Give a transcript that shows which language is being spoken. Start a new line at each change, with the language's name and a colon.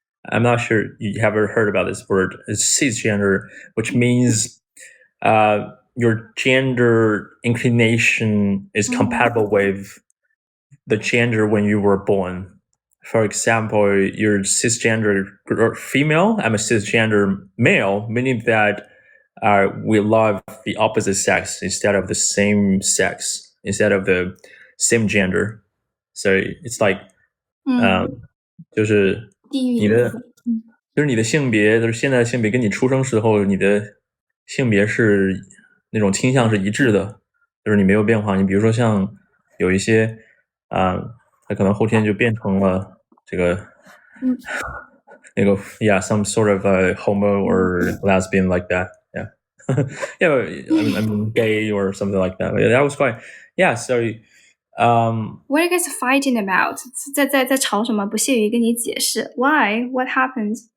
English: I'm not sure you have ever heard about this word. It's cisgender, which means your gender inclination is compatible with the gender when you were born. For example, you're cisgender female. I'm a cisgender male, meaning that we love the opposite sex instead of the same sex, instead of the same gender. So it's like,
Chinese: 就是你的性别，就是现在的性别跟你出生时候你的性别是那种倾向是一致的，就是你没有变化。你比如说像有一些他可能后天就变成了这个那个
English: some sort of homo or lesbian like that. I'm gay or something like that. That was quite so what are you guys fighting about?
Chinese: 在吵什么？不屑于跟你解释。
English: Why? What happened?